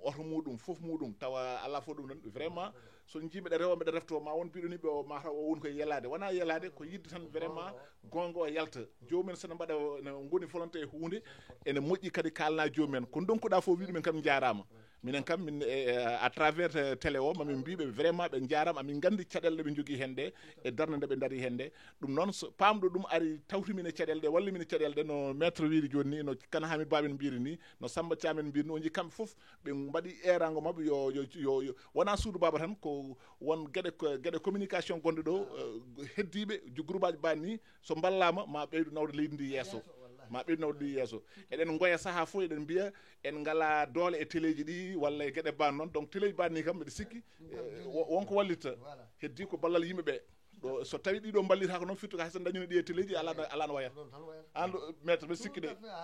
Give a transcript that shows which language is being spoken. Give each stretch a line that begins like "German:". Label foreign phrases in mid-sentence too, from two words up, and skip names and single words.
Fula: oto muɗum foof muɗum tawa ala fo ɗum ɗon vraiment so jiiɓe ɗe rewoɓe ɗe refto ma won mbiɗo ni ɓe mataw o woni koye yelade wona yelade ko yidde tan vraiment gonga o yalta jomumen sene mbaɗa no goni volonté e hunde ene moƴƴi kadi kalna jomumen ko donkuɗa fof wiɗumen kam jarama minen kam min
French: à travers télé
Fula: o mamin mbiɓe vraiment ɓe jarama amin gandi caɗele ɗe ɓe jogui hen ɗe e darde nde ɓe daari hen nde ɗum noon so pamɗo ɗum ari tawtimin e caɗele ɗe wallimin e caɗele ɗe no maître wiiri joni ni no Kane Hamid Ba en mbiri ni no Samba Thiam en mbiri ni on jii kamɓe foof ɓe mbaɗi erango mabɓe yo wona Soudou Baba tan ko won gueɗe communication gonɗe ɗo heddiɓe groupe aji banni so ballama ma ɓeydu nawde leydi ndi yesso ma ɓeydu nawde ndi yesso eɗen goya saaha fof eɗen mbiya en ngala doole e téléji ɗi walla e gueɗe ban noon donc téléji banni kam mbiɗa sikki wonko wallitta heddi ko ballal yimɓeɓe ɗo so tawi ɗiɗo ballita ko noon firtu ko hayso dañino ɗi e téléji ala no wayata an maître mbiɗa sikki de